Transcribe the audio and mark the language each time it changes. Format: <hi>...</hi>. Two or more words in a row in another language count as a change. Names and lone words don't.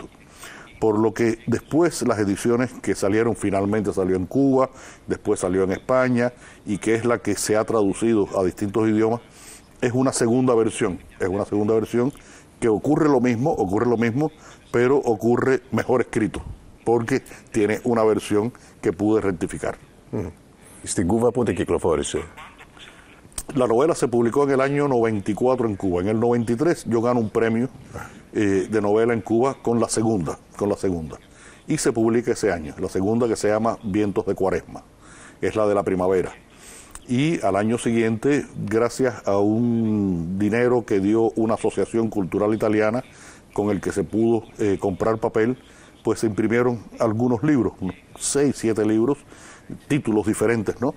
<es>Por lo que después las ediciones que salieron, finalmente salió en Cuba, después salió en España, y que es la que se ha traducido a distintos idiomas, es una segunda versión. Es una segunda versión que ocurre lo mismo, pero ocurre mejor escrito, porque tiene una versión que pude rectificar.</es> <el>Στην Κούβα πότε κυκλοφόρησε?</el> <es>La novela se publicó en el año 94 en Cuba. En el 93 yo gano un premio de novela en Cuba con la segunda. Y se publica ese año, la segunda, que se llama Vientos de Cuaresma, es la de la primavera. Y al año siguiente, gracias a un dinero que dio una asociación cultural italiana con el que se pudo comprar papel, pues se imprimieron algunos libros, 6, 7 libros, títulos diferentes, ¿no?</es>